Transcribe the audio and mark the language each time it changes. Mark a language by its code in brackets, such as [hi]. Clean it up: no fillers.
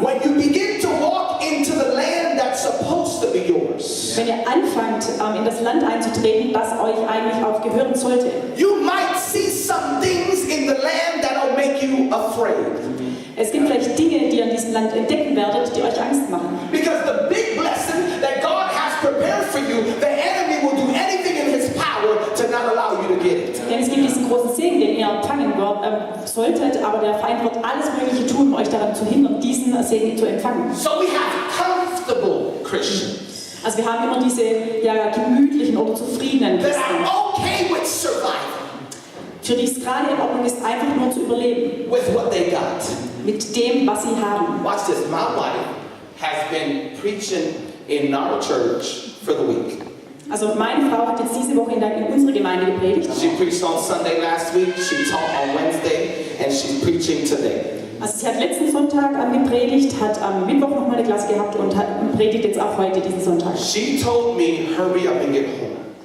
[en] when you begin to walk into the land that's supposed to be yours. [de] Wenn ihr anfangt, in das Land einzutreten, das euch eigentlich auch gehören sollte. [en] You might see some things in the land that'll make you afraid. [de] Es gibt vielleicht Dinge, die ihr in diesem Land entdecken werdet, die euch Angst machen. [en] Because the big blessing that God has prepared for you, the enemy will do anything in his power to not allow you to get it. [de] Denn es gibt diesen großen Segen, den ihr empfangen solltet, aber der Feind wird alles Mögliche tun, um euch daran zu hindern, diesen Segen zu empfangen. [en] So we have comfortable Christians [de] Also wir haben immer diese gemütlichen oder zufriedenen [en] that [de] Christen, [en] are okay with surviving [de] für die es gerade in Ordnung ist, einfach nur zu überleben [en] with what they got. [de] mit dem, was sie haben. [en] Watch this. My wife has been preaching in our church for the week. [de] Also meine Frau hat jetzt diese Woche in unserer Gemeinde gepredigt. [en] She preached on Sunday last week, she taught on Wednesday, and she's preaching today. [de] Also sie hat letzten Sonntag gepredigt, hat am Mittwoch nochmal eine Klasse gehabt und predigt jetzt auch heute diesen Sonntag. [en] She told me, hurry up and get home.